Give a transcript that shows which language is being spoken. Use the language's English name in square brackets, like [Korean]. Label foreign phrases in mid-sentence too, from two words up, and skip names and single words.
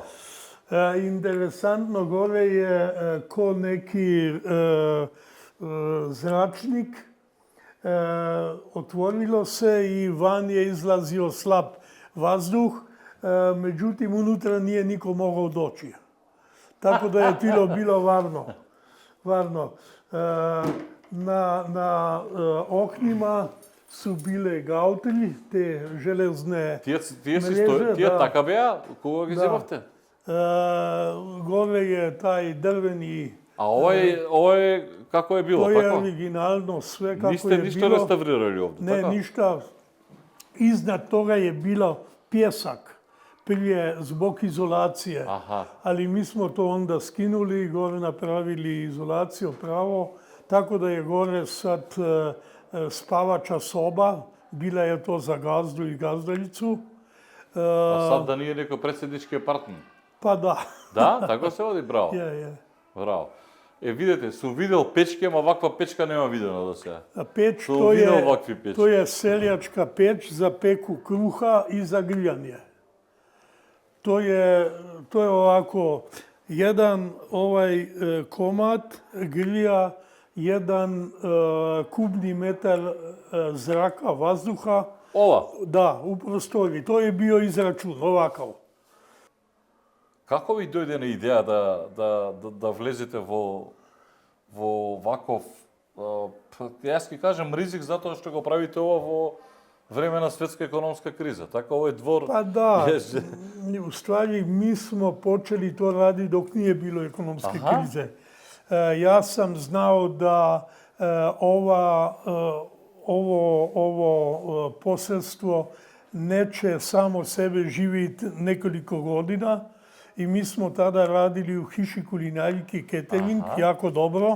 [Bosnian] Interesantno, gore je ko neki zračnik, otvorilo se i van je izlazio slab vazduh, međutim unutra nije niko mogao doći. Tako da je tilo bilo varno. Na oknima su bile gautri, te železne mreže. [Macedonian] Тие така беа, кога ги земавте? [Bosnian] Gore je taj drveni. [Macedonian] А ова е како е било, [Bosnian] To je [Macedonian] така? [Bosnian] originalno sve kako je [Macedonian] Ниште [Bosnian] bilo. [Macedonian] ништо реставрирали овде, [Bosnian] Ne, [Macedonian] така? [Bosnian] ništa. Iznad toga je bilo pjesak prije zbog izolacije. Ali mi smo to onda skinuli i gore napravili izolaciju pravo. Tako da je gore sad spavača soba. Bila je to za gazdu i gazdaricu. [Macedonian] А сад да не е некој председнички апартмент? [Bosnian] Pa da. [Macedonian] Да, така се оди, браво. [Bosnian] Je. [Macedonian] Браво. Видете, сум видел печки, ама ваква печка нема видено до сега. [Bosnian] Peč, [Macedonian] Сум видел вакви печки. [Bosnian] to je seljačka peč za peku kruha i za grijanje. To je ovako, jedan komad grija 1 kubni metar zraka, vazduha. [Macedonian] Ова, [Bosnian] Da, u prostoriji. To je bio izračun, ovakav. [Macedonian] како ви дојде на идеја да влезете во ваков, јас ќе кажем ризик затоа што го правите ова во време на светска економска криза. Така овој двор... [Bosnian] Pa da, u stvari mi smo počeli to raditi dok nije bilo ekonomske krize. Ja sam znao da ovo posredstvo neće samo sebe živjeti nekoliko godina i mi smo tada radili u [Slovenian] hiši kulinariki [Bosnian] catering, jako dobro.